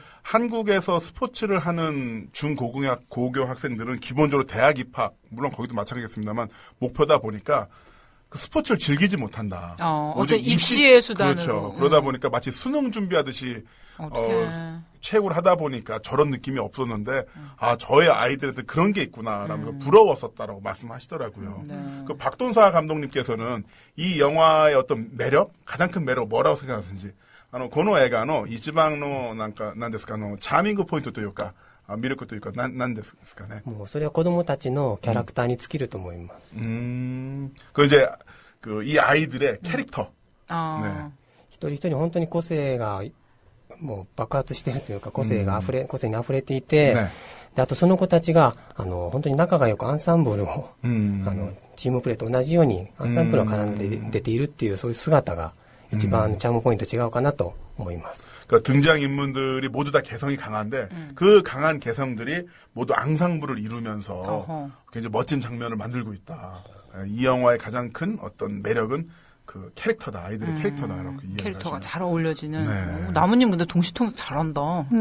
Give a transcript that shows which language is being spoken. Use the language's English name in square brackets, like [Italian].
[Korean] 한국에서 스포츠를 하는 고교 학생들은 기본적으로 대학 입학, 물론 거기도 마찬가지겠습니다만 목표다 보니까 그 스포츠를 즐기지 못한다. 어떤 입시의 수단으로. 그렇죠. 그러다 보니까 마치 수능 준비하듯이 체육을 하다 보니까 저런 느낌이 없었는데 저의 아이들한테 그런 게 있구나라면서 부러웠었다라고 말씀하시더라고요. 그 박돈사 감독님께서는 이 영화의 어떤 매력, 가장 큰 매력 뭐라고 생각하시는지 [Japanese] この映画の一番のなんですかチャーミングポイントというか魅力というか何ですかね。もうそれは子供たちのキャラクターに尽きると思います。 [Korean] 그 이제 이 아이들의 캐릭터. 네. [Japanese] 一人一人本当に個性がもう爆発しているというか個性に溢れていて、であとその子たちが本当に仲が良くアンサンブルをチームプレーと同じようにアンサンブルを絡んで出ているっていうそういう姿が一番チャームポイント違うかなと思います。 [Korean] 그러니까 등장인물들이 모두 다 개성이 강한데 그 강한 개성들이 모두 앙상블을 이루면서 굉장히 멋진 장면을 만들고 있다. 이 영화의 가장 큰 어떤 매력은 그 캐릭터다. 아이들의 캐릭터다. 이렇게 캐릭터가 잘 어울려지는. 네. 나무님 근데 동시통역 잘한다.